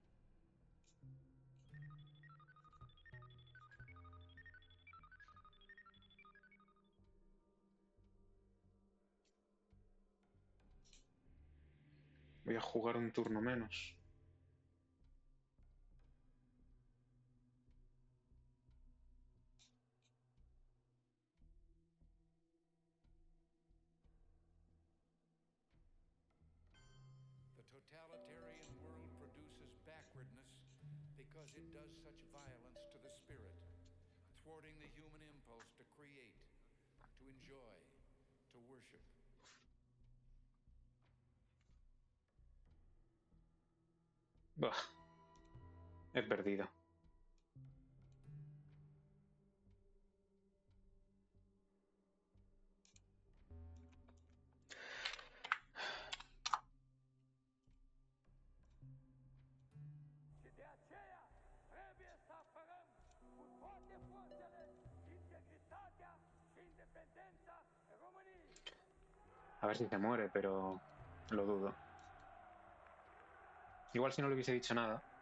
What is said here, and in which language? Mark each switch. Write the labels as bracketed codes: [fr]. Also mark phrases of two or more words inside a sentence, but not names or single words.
[es] Voy a jugar un turno menos. [en] The totalitarian world produces backwardness because it does such violence to the spirit, thwarting the human impulse to create, to enjoy, to worship. [es] Buah, he perdido. [ro] Și de aceea trebuie să apărăm cu toate forțele integritatea și independența României. [es] A ver si se muere, pero lo dudo. Igual si no le hubiese dicho nada.